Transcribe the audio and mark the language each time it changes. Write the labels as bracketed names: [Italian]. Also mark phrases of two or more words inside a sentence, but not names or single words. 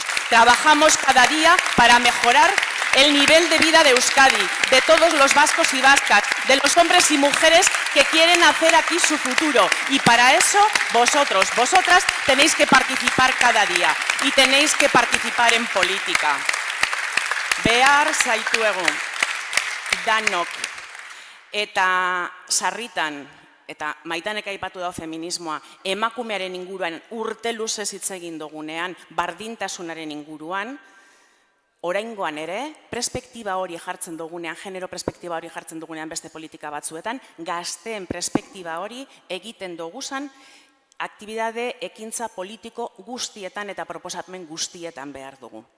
[Spanish] Trabajamos cada día para mejorar el nivel de vida de Euskadi, de todos los vascos y vascas, de los hombres y mujeres que quieren hacer aquí su futuro. Y para eso, vosotros, vosotras, tenéis que participar cada día y tenéis que participar en política. [Basque] Behar zaituegu, danok, eta sarritan, eta Maitanek aipatu dau feminismoa, emakumearen inguruan urte luzez hitz egin dugunean, bardintasunaren inguruan, oraingoan ere, perspektiba hori jartzen dugunean, genero perspektiba hori jartzen dugunean beste politika batzuetan, gazteen perspektiba hori egiten duguzan, aktibidade ekintza politiko guztietan eta proposamen guztietan behar dugu.